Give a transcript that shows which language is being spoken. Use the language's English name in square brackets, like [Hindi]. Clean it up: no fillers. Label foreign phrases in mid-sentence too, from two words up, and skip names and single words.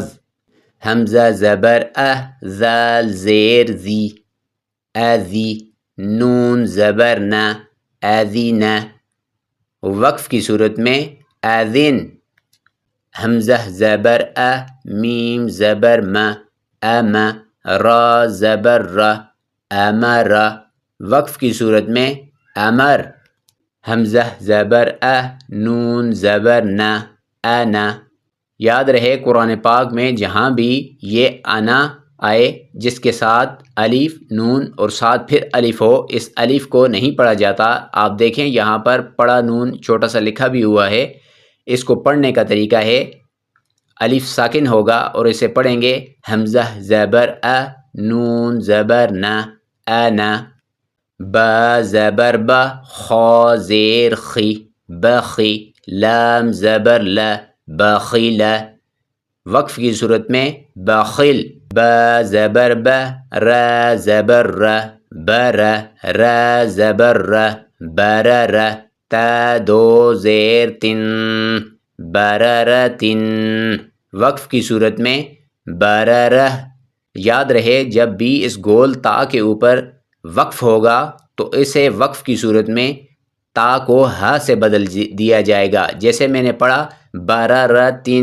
[Urdu] حمزہ زبر ا، ذال زیر ذی، اذی، نون زبر ن، اذین۔ وقف کی صورت میں اذن۔ حمزہ زبر ا، میم زبر م، ام، را زبر ر، امر۔ وقف کی صورت میں امر۔ حمزہ زبر ا، نون زبر ن، انا۔ یاد رہے قرآن پاک میں جہاں بھی یہ انا آئے جس کے ساتھ الف، نون اور ساتھ پھر الف ہو، اس الف کو نہیں پڑھا جاتا۔ آپ دیکھیں یہاں پر پڑا نون چھوٹا سا لکھا بھی ہوا ہے۔ اس کو پڑھنے کا طریقہ ہے الف ساکن ہوگا اور اسے پڑھیں گے حمزہ زبر ا، نون زبر ن، انا، با زبر ب، خا زیر خی، بخی، لام زبر ل، بخیل۔ وقف کی صورت میں بخل۔ با زبر ب، را زبر ر، بر، را زبر ر، برر۔ تا 2 زیر تن، بررتن۔ وقف کی صورت میں بررہ۔ یاد رہے جب بھی اس گول تا کے اوپر وقف ہوگا تو اسے وقف کی صورت میں تا کو ہ سے بدل دیا جائے گا، جیسے میں نے پڑھا بررتن۔